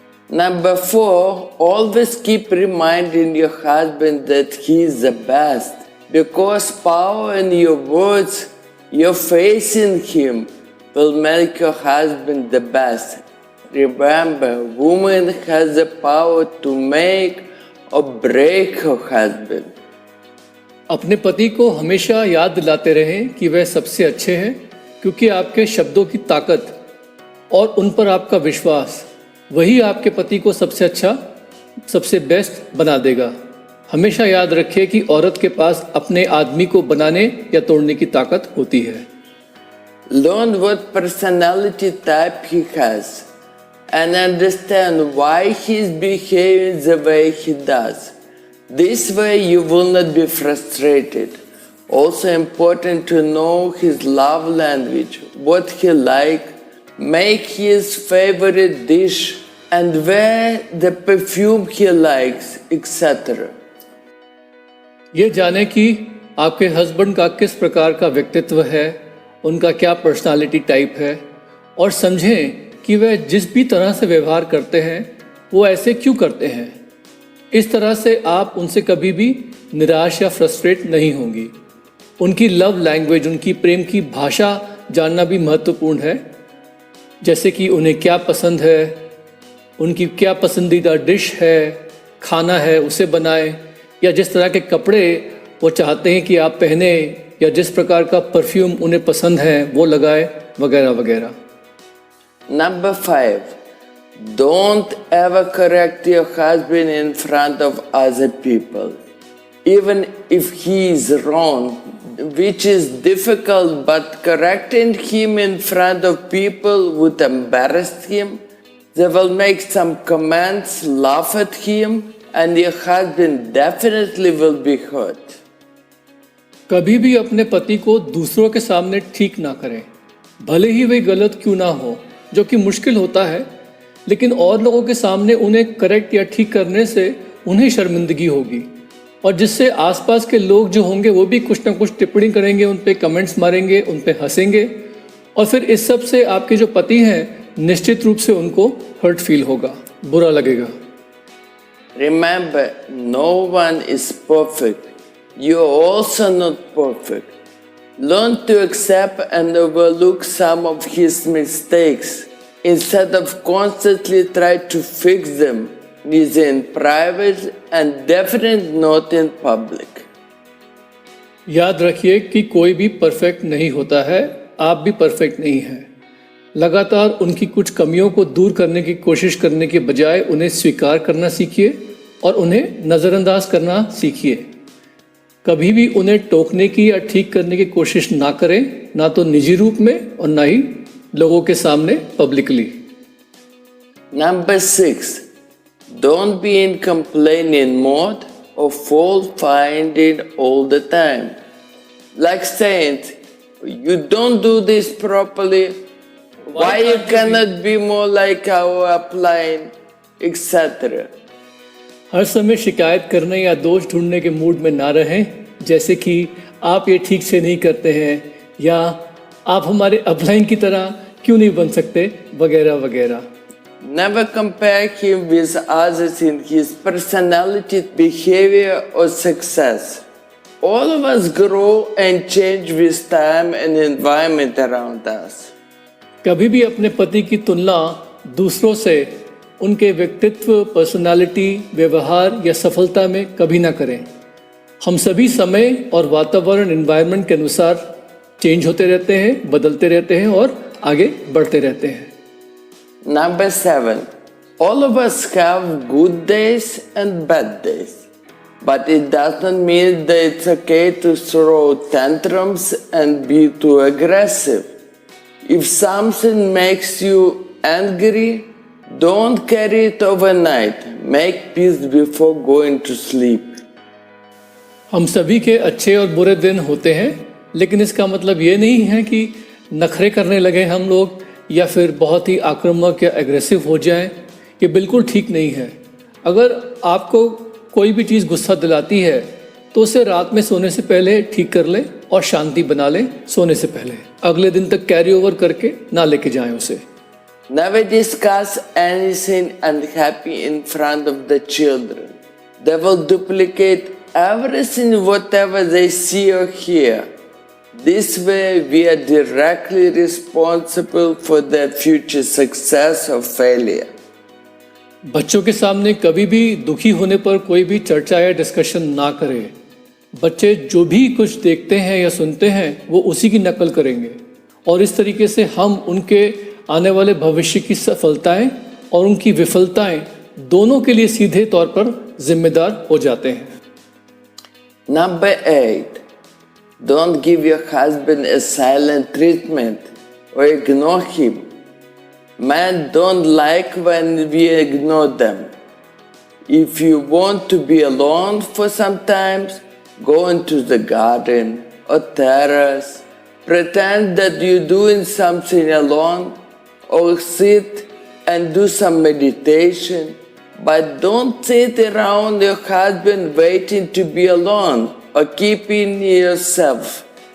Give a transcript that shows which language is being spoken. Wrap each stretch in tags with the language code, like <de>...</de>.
<en>Number 4, always keep reminding your husband that he is the best, because power in your words, your faith in him will make your husband the best. Remember, woman has the power to make or break her husband.</en> <hi>अपने पति को हमेशा याद दिलाते रहें कि वह सबसे अच्छे हैं, क्योंकि आपके शब्दों की ताकत और उन पर आपका विश्वास वही आपके पति को सबसे अच्छा, सबसे बेस्ट बना देगा। हमेशा याद रखिए कि औरत के पास अपने आदमी को बनाने या तोड़ने की ताकत होती है।</hi> <en>Learn what personality type he has and understand why he is behaving the way he does. This way you will not be frustrated. Also important to know his love language, what he like, make his favorite dish and wear the perfume he likes, etc.</en> <hi>ये जाने कि आपके husband का किस प्रकार का व्यक्तित्व है, उनका क्या</hi> <en>personality type</en> <hi>है, और समझें कि वह जिस भी तरह से व्यवहार करते हैं वो ऐसे क्यों करते हैं। इस तरह से आप उनसे कभी भी निराश या फ्रस्ट्रेट नहीं होंगी। उनकी</hi> <en>love language,</en> <hi>उनकी प्रेम की भाषा जानना भी महत्वपूर्ण है, जैसे कि उन्हें क्या पसंद है, उनकी क्या पसंदीदा डिश है, खाना है उसे बनाएं, या जिस तरह के कपड़े वो चाहते हैं कि आप पहने, या जिस प्रकार का परफ्यूम उन्हें पसंद है वो लगाए, वगैरह वगैरह।</hi> <en>Number 5. Don't ever correct your husband in front of other people. Even if he is wrong, which is difficult, but correcting him in front of people would embarrass him. They will make some comments, laugh at him, and your husband definitely will be hurt.</en> <hi>कभी भी अपने पति को दूसरों के सामने ठीक ना करें, भले ही वे गलत क्यों ना हो, जो कि मुश्किल होता है, लेकिन और लोगों के सामने उन्हें करेक्ट या ठीक करने से उन्हें शर्मिंदगी होगी, और जिससे आसपास के लोग जो होंगे वो भी कुछ ना कुछ टिप्पणी करेंगे, उन पे कमेंट्स मारेंगे, उन पे हंसेंगे, और फिर इस सब से आपके जो पति हैं निश्चित रूप से उनको</hi> <en>hurt feel</en> <hi>होगा, बुरा लगेगा।</hi> <en>Remember, no one is perfect. You are also not perfect. Learn to accept and overlook some of his mistakes instead of constantly try to fix them, neither in private and definitely not in public.</en> <hi>याद रखिए कि कोई भी perfect नहीं होता है, आप भी परफेक्ट नहीं हैं। लगातार उनकी कुछ कमियों को दूर करने की कोशिश करने के बजाय उन्हें स्वीकार करना सीखिए और उन्हें नज़रअंदाज करना सीखिए। कभी भी उन्हें टोकने की या ठीक करने की कोशिश ना करें, ना तो निजी रूप में और ना ही लोगों के सामने publicly.</hi> <en>Number 6. Don't be in complaining mode or fault finding all the time. Like saying, you don't do this properly, why you cannot be more like our upline, etc.</en> <hi>हर समय शिकायत करने या दोष ढूंढने के मूड में ना रहें, जैसे कि आप ये ठीक से नहीं करते हैं, या आप हमारे अपलाइन की तरह क्यों नहीं बन सकते, वगैरह वगैरह।</hi> <en>Never compare him with others in his personality, behavior or success. All of us grow and change with time and environment around us.</en> <hi>कभी भी अपने पति की तुलना दूसरों से उनके व्यक्तित्व, पर्सनालिटी, व्यवहार या सफलता में कभी ना करें। हम सभी समय और वातावरण, एनवायरनमेंट के अनुसार चेंज होते रहते हैं, बदलते रहते हैं और आगे बढ़ते रहते हैं।</hi> <en>Number 7. All of us have good days and bad days. But it does not mean that it's okay to throw tantrums and be too aggressive. If something makes you angry, don't carry it overnight. Make peace before going to sleep.</en> <hi>हम सभी के अच्छे और बुरे दिन होते हैं, लेकिन इसका मतलब ये नहीं है कि नखरे करने लगे हम लोग या फिर बहुत ही आक्रामक या एग्रेसिव हो जाएं। ये बिल्कुल ठीक नहीं है। अगर आपको कोई भी चीज़ गुस्सा दिलाती है तो उसे रात में सोने से पहले ठीक कर लें और शांति बना लें सोने से पहले। अगले दिन तक</hi> <en>carry over</en> <hi>करके ना लेके जाएं उसे।</hi> <en>Never discuss anything unhappy in front of the children. They will duplicate everything whatever they see or hear. This way we are directly responsible for their future success or failure.</en> <hi>बच्चों के सामने कभी भी दुखी होने पर कोई भी चर्चा या डिस्कशन ना करें। बच्चे जो भी कुछ देखते हैं या सुनते हैं वो उसी की नकल करेंगे, और इस तरीके से हम उनके आने वाले भविष्य की सफलताएं और उनकी विफलताएं दोनों के लिए सीधे तौर पर जिम्मेदार हो जाते हैं।</hi> <en>Number 8, don't give your husband a silent treatment or ignore him. Men don't like when we ignore them. If you want to be alone for some time, go into the garden or terrace, pretend that you're doing something alone, or sit and do some meditation, but don't sit around your husband waiting to be alone or keeping yourself.</en>